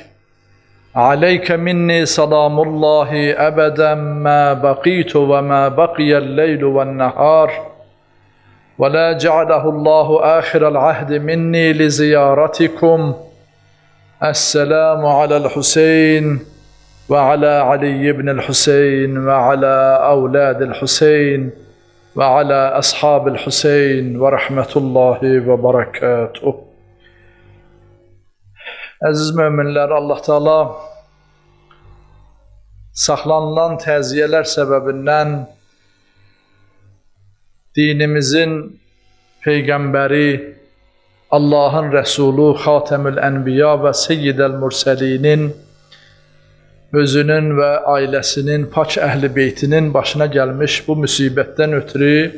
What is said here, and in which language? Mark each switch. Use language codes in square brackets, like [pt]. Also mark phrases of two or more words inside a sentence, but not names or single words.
[ar] عليك مني سلام الله أبدا ما بقيت وما بقي الليل والنهار، ولا جعله الله آخر العهد مني لزيارتكم. السلام على الحسين وعلى علي بن الحسين وعلى أولاد الحسين وعلى أصحاب الحسين ورحمة الله وبركاته. [az] Əziz möminlər, Allah Teala saxlanılan təziyelər səbəbindən dinimizin Peyğəmbəri, Allahın Rəsulu, Xatəmül Ənbiya və Seyyidəl Mürsəlinin özünün və ailəsinin, pak əhl-i beytinin başına gəlmiş bu müsibətdən ötürü